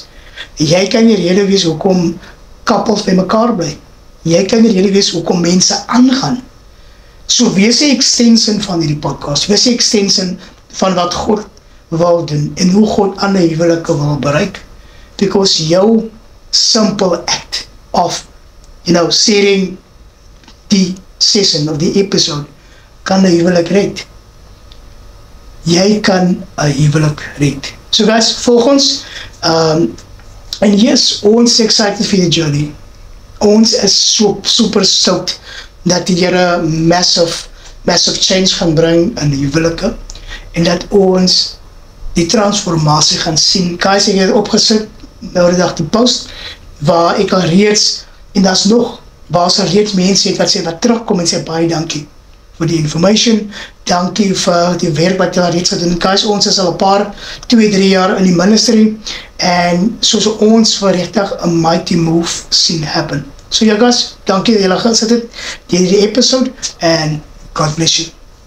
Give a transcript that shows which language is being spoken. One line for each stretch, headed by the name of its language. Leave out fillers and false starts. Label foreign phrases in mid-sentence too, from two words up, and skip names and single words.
Afrikaans: Jy kan die rede wees hoekom couples by mekaar bly. Jy kan die rede wees hoekom mense aangaan. So wees 'n extension van hierdie podcast, wees 'n extension van wat God wil doen, en hoe God ander huwelike wil bereik. Because jou
English: simple act of,
Afrikaans: sharing die session of die episode, kan 'n huwelik red. Jy kan 'n huwelik red. So guys, volg ons,
English: and yes,
Afrikaans: ons is
English: excited for the journey.
Afrikaans: Ons is super stoked dat die Here
English: massive change
Afrikaans: gaan bring in die huwelike, en dat ons die transformasie gaan sien. Guys, ek het opgesit nou die dag die post, waar ek al reeds, en daar's nog waar ons reeds mense het wat sê wat terugkom en sê baie dankie vir die information, dankie vir die werk wat daar reeds gedoen. Guys, ons is al 'n paar 2-3 jaar in die ministry en soos ons verregtig 'n
English: mighty move
Afrikaans: sien happen. So ja guys, dankie dat julle gesit het deur hierdie episode
English: and God bless you.